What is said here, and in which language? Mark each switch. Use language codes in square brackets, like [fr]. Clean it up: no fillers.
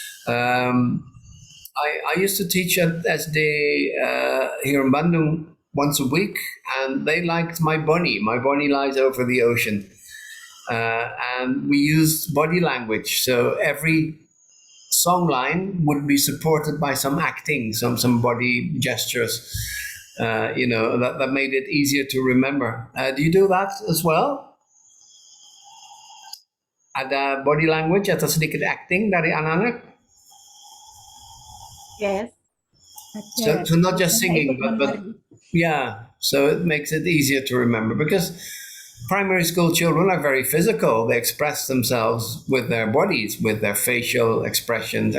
[en] I used to teach at SD here in Bandung once a week, and they liked My Bonnie Lies Over the Ocean. And we used body language, so every song line would be supported by some acting, some body gestures, that made it easier to remember. Do you do that as well? [id] Ada body language atau sedikit acting dari anak-anak? [en] Yes. So not just singing, but yeah, so it makes it easier to remember, because primary school children are very physical. They express themselves with their bodies, with their facial expressions.